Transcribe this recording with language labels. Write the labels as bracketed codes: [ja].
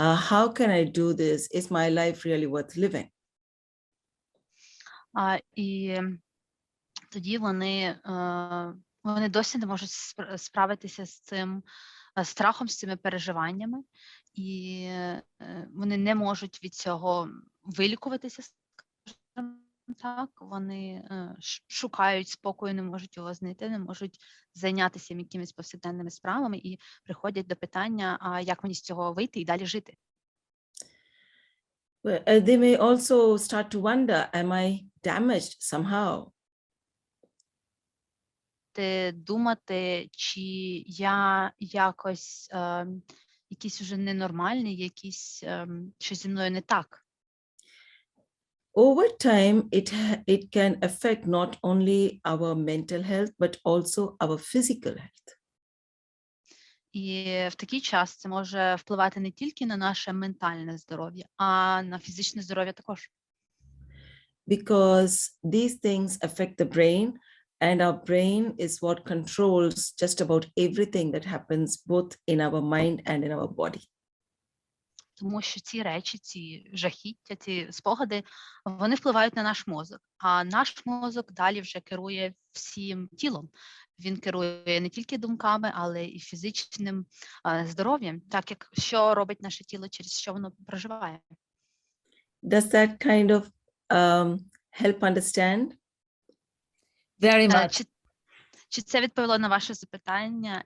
[en] How can I do this? Is my life really worth living? [uk] І тоді вони досі не можуть справитися з цим страхом, з цими переживаннями, і вони не можуть від цього вилікуватися, скажімо так. Вони шукають спокою, не можуть його знайти, не можуть зайнятися якимись повсякденними справами і приходять до питання, а як мені з цього вийти і далі жити? [en] They may also start to wonder, am I damaged somehow? [uk] Думати, чи я якось якийсь уже ненормальний, якийсь, що зі мною не так. [en] Over time, it can affect not only our mental health, but also our physical health. [uk] І в такий час це може впливати не тільки на наше ментальне здоров'я, а на фізичне здоров'я також. [en] Because these things affect the brain, and our brain is what controls just about everything that happens both in our mind and in our body. [uk] Тому що ці речі, ці жахіття, ці спогади, вони впливають на наш мозок. А наш мозок далі вже керує всім тілом. Він керує не тільки думками, але і фізичним здоров'ям, так як що робить наше тіло, через що воно проживає. [en] Does that kind of help understand? Very much. [uk] Чи це відповіло на ваше запитання?